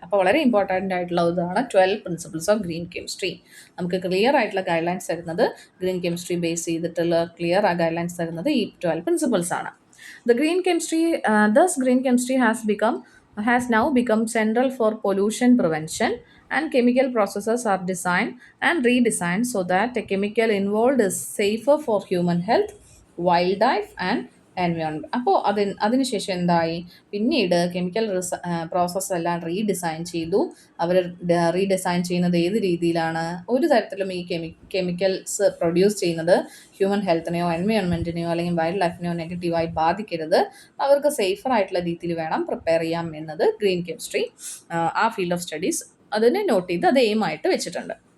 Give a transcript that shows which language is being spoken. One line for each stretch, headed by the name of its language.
Malayalam: അപ്പോൾ വളരെ ഇമ്പോർട്ടൻ്റ് ആയിട്ടുള്ള ഇതാണ് 12 പ്രിൻസിപ്പിൾസ് ഓഫ് ഗ്രീൻ കെമിസ്ട്രി. നമുക്ക് ക്ലിയർ ആയിട്ടുള്ള ഗൈഡ് ലൈൻസ് തരുന്നത്, ഗ്രീൻ കെമിസ്ട്രി ബേസ് ചെയ്തിട്ടുള്ള ക്ലിയർ ആ ഗൈഡ് ലൈൻസ് തരുന്നത് ഈ 12 പ്രിൻസിപ്പിൾസ് ആണ്.
English: The green chemistry has now become central for pollution prevention, and chemical processes are designed and redesigned so that a chemical involved is safer for human health, wildlife and environment.
Malayalam: അപ്പോൾ അതിനുശേഷം എന്തായി, പിന്നീട് chemical process എല്ലാം redesign ചെയ്തു. അവർ redesign ചെയ്യുന്നത് ഏത് രീതിയിലാണ്, ഒരു തരത്തിലും ഈ കെമിക്കൽസ് പ്രൊഡ്യൂസ് ചെയ്യുന്നത് ഹ്യൂമൻ ഹെൽത്തിനെയോ എൻവയോൺമെൻറ്റിനെയോ അല്ലെങ്കിൽ വൈൽഡ് ലൈഫിനെയോ നെഗറ്റീവായി ബാധിക്കരുത്, അവർക്ക് സേഫർ ആയിട്ടുള്ള രീതിയിൽ വേണം പ്രിപ്പയർ ചെയ്യാം എന്നത് ഗ്രീൻ കെമിസ്ട്രി ആ ഫീൽഡ് ഓഫ് സ്റ്റഡീസ് അതിനെ നോട്ട് ചെയ്ത് അത് എയിമായിട്ട് വെച്ചിട്ടുണ്ട്.